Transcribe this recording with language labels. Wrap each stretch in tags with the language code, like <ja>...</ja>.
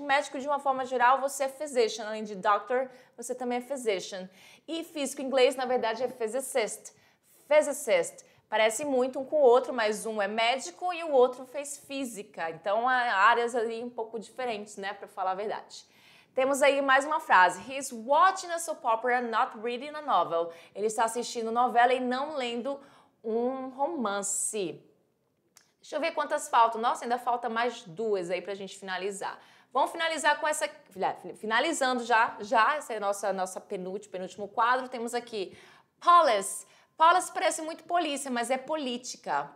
<pt>Médico, de uma forma geral, você é physician. Além de doctor, você também é physician. E físico em inglês, na verdade, é physicist. Physicist. Parece muito um com o outro, mas um é médico e o outro fez física. Então, há áreas ali um pouco diferentes, né, para falar a verdade. Temos aí mais uma frase.</pt> <en>He's watching a soap opera, not reading a novel.</en> <pt>Ele está assistindo novela e não lendo um romance. Deixa eu ver quantas faltam. Nossa, ainda falta mais duas aí pra gente finalizar. Vamos finalizar com essa... Finalizando já esse é nosso penúltimo quadro. Temos aqui policy. Policy parece muito polícia, mas é política.</pt>